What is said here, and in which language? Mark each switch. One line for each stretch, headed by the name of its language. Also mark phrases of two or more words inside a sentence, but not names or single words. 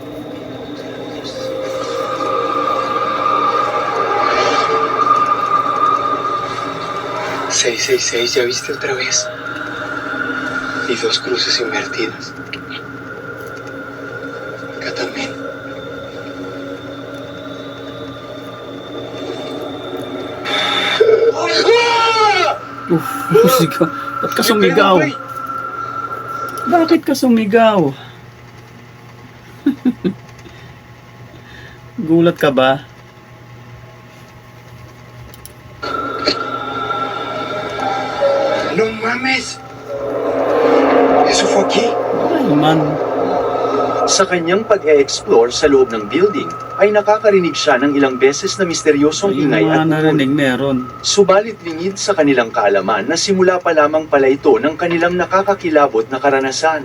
Spanish: ¿666 ya viste otra vez? Y 2 cruces invertidas. Acá también.
Filipino: Sigaw. Ba't ka sumigaw? Bakit ka sumigaw? Gulat ka ba?
Spanish: ¡No mames! ¿Eso fue aquí?
English: Ay man.
Filipino: Sa kanyang pag-e-explore sa loob ng building, ay nakakarinig siya ng ilang beses na misteryosong Yung ingay mga at narinig ungol. meron. Subalit lingid sa kanilang kaalaman na simula pa lamang pala ito ng kanilang nakakakilabot na karanasan.